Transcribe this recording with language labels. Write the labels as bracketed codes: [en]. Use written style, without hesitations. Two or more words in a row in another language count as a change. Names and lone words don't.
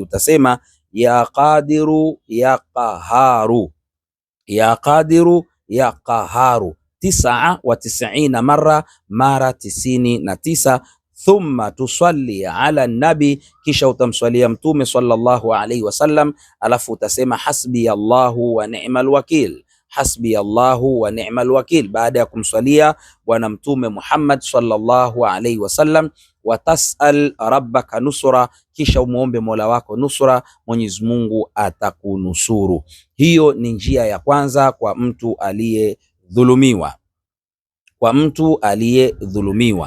[sw] Utasema [ar] يا قادر يا قهار, يا قادر يا قهار, [sw] 99 mara 99. [ar] ثم تصلي على النبي, [sw] kisha utamswalia mtume [ar] صلى الله عليه وسلم, [sw] alafu utasema [ar] حسبي الله ونعم الوكيل, حسبي الله ونعم الوكيل, [sw] baada ya kumswalia bwana mtume Muhammad [ar] صلى الله عليه وسلم. وتسأل ربك نصرة, [sw] kisha umuombe mola wako nusra, Mwenyezi Mungu atakunusuru. Hiyo ni njia ya kwanza kwa mtu aliyedhulumiwa, kwa mtu aliyedhulumiwa.